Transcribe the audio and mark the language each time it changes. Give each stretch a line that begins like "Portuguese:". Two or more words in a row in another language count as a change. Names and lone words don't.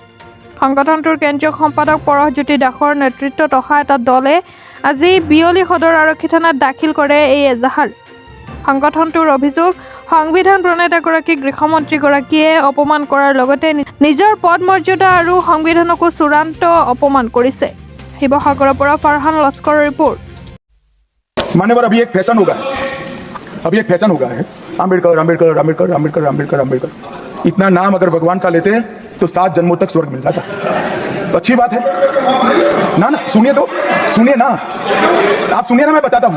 Assamese: সংগঠনটোৰ কেন্দ্ৰীয় সম্পাদক পৰশজ্যোতি দাসৰ নেতৃত্বত অহা এটা দলে আজি বিয়লি সদৰ আৰক্ষী থানাত দাখিল কৰে এই এজাহাৰ। সংগঠনটোৰ অভিযোগ, সংবিধান প্ৰণেতাগৰাকীক গৃহমন্ত্ৰীগৰাকীয়ে অপমান কৰাৰ লগতে নিজৰ পদ মৰ্যাদা আৰু সংবিধানকো চূড়ান্ত অপমান কৰিছে। শিৱসাগৰৰ পৰা ফাৰহান লস্কৰৰ ৰিপৰ্ট।
Hindi: मान्यवर अभी एक फैशन होगा है आम्बेडकर आम्बेडकर आम्बेडकर आम्बेडकर आम्बेडकर आम्बेडकर। इतना नाम अगर भगवान का लेते तो 7 जन्मों तक स्वर्ग मिल जाता। तो अच्छी बात है ना सुनिए ना आप सुनिए ना, मैं बताता हूँ।